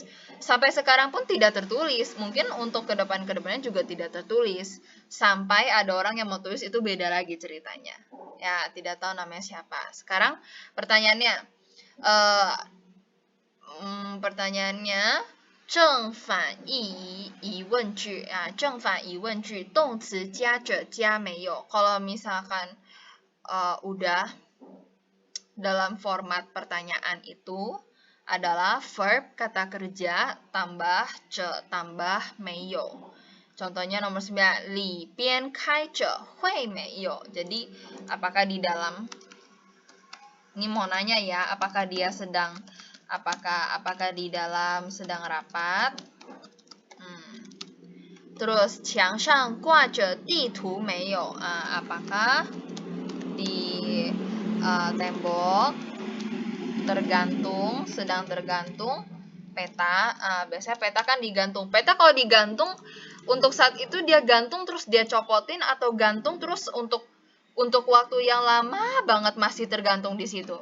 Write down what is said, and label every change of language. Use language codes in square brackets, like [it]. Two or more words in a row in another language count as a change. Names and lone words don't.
[id] Sampai sekarang pun tidak tertulis. Mungkin untuk kedepannya juga tidak tertulis. Sampai ada orang yang mau tulis itu beda lagi ceritanya. Ya, tidak tahu namanya siapa. Sekarang pertanyaannya. [zh] Pertanyaannya 正反义疑问句正反疑问句动词加着加没有. [id] Kalau misalkan udah dalam format pertanyaan itu adalah verb kata kerja tambah ce tambah 没有. Contohnya nomor 9, [zh] 里边开着会没有. [id] Jadi apakah di dalam, ini mau nanya ya, apakah di dalam sedang rapat. Terus [zh] 墙上挂着地图没有 [id] apakah di tembok sedang tergantung peta. Biasanya peta kan digantung. Peta kalau digantung untuk saat itu dia gantung terus dia copotin atau gantung terus untuk waktu yang lama banget masih tergantung di situ.